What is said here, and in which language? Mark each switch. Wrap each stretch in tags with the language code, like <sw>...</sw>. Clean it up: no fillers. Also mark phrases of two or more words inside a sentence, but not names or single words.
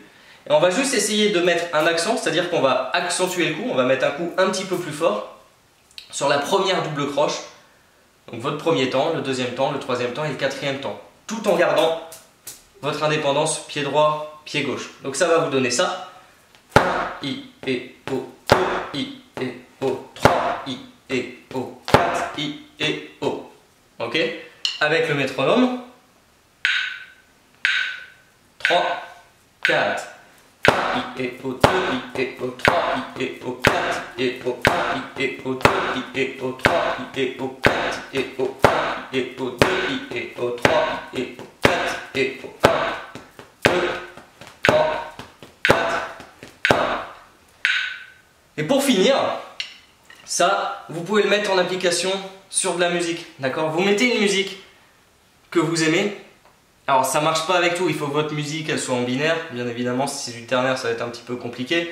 <fr>Et on va juste essayer de mettre un accent, c'est-à-dire qu'on va accentuer le coup, on va mettre un coup un petit peu plus fort sur la première double croche. Donc votre premier temps, le deuxième temps, le troisième temps et le quatrième temps. Tout en gardant votre indépendance pied droit, pied gauche. Donc ça va vous donner ça. 1 I et O, 2 I et O, 3 I et O, 4 I et O. Ok? Avec le métronome. 3, 4, 1 I et O, 2 I et O, 3 I et O, 4 I et O, 1 I et O, 2 I et O, 3 I et O, 4 I et O, 1 I et O, 2 I et O, 3 I et O, 4 et O, 1, 2, 3, 4, 1. Et pour finir, ça, vous pouvez le mettre en application sur de la musique, d'accord? Vous mettez une musique que vous aimez. Alors ça marche pas avec tout, il faut que votre musique elle soit en binaire, bien évidemment, si c'est du ternaire ça va être un petit peu compliqué.</fr>